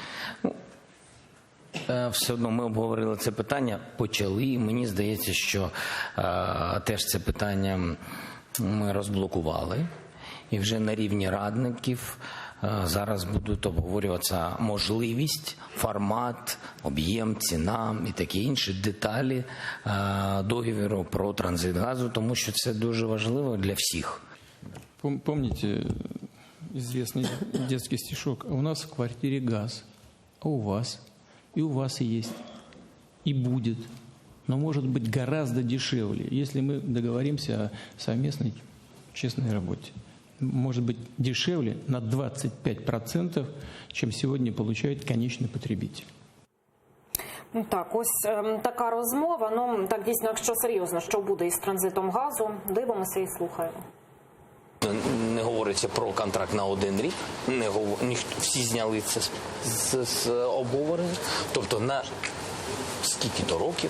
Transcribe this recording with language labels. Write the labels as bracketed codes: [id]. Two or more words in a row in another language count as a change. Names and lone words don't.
[uk] Все одно ми обговорили це питання, почали, і мені здається, що теж це питання ми розблокували. І вже на рівні радників зараз будуть обговорюватися можливість, формат, об'єм, ціна і такі інші деталі договору про транзит газу, тому що це дуже важливо для всіх. [ru] Помните известный детский стишок? У нас в квартире газ, а у вас? И у вас и есть, и будет. Но может быть гораздо дешевле, если мы договоримся о совместной честной работе. Может быть дешевле на 25%, чем сегодня получает конечный потребитель. [uk] Так, ось така розмова. Ну, так дійсно, якщо серйозно, що буде із транзитом газу, дивимося і слухаємо. Не говориться про контракт на 1 рік, всі зняли це з обговорення, тобто на скільки-то років.